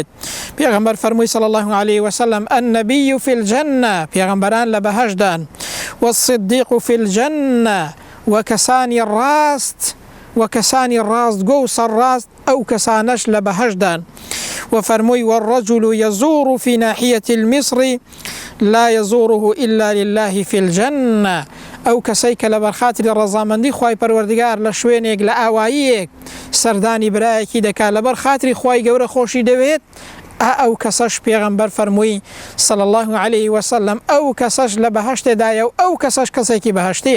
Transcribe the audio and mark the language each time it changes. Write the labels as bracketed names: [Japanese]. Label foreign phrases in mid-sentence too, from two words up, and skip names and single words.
[Central Kurdish] پێغەمبەر فەرمووی [Arabic] صلی الله علیه وسلم النبی فی الجەنە، [Central Kurdish] پێغەمبەران لە بەهشتدان، [Arabic] والصدیق فی الجەنە، [Central Kurdish] وەکەسانی ڕاستگۆ و سەرڕاست ئەو کەسانەش لە بەهشتدان. [Arabic] وفرمووی والرجل يزور في ناحية المصر لا يزوره إلا لله في الجنة، [Central Kurdish] ئەو کەسەی کە لە بەرخاتری ڕەزامەندی خوای پەروەردگار لە شوێنێک لە ئاواییەک سەردانی برایەکی دەکات لەبەر خاتری خوای گەورە خۆشی دەوێت، ئەو کەسەش پێغەمبەر فەرمووی [Arabic] صلی الله علیه وسلم [Central Kurdish] ئەو کەسەش لە بەهشتێدایە و ئەو کەسەش کەسێکی بەهشتیە.